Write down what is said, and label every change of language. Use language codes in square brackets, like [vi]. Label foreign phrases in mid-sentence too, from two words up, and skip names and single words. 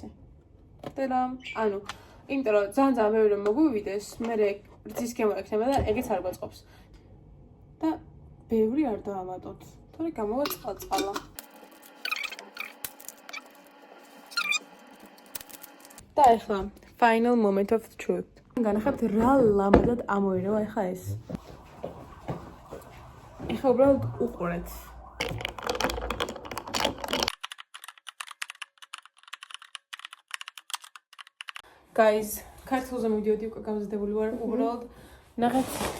[ka] ტელამ, ანუ, იმიტომ რომ ძალიან ბევრი რომ მოგვივიდეს, მე რძის გემო ექნება და ეგეც არ გვაწყობს. და ბევრი არ დავამატოთ. თორე გამოვა წყალ-წყალა. და ახლა [en] final moment of truth. [ka] განახებთ რა ლამაზად ამოირევა ახლა ეს. ახლა უბრალოდ უყურეთ. Guys, ქართულზე მივიდიოდი უკვე გამზადებული ვარ, უბრალოდ ნახეთ.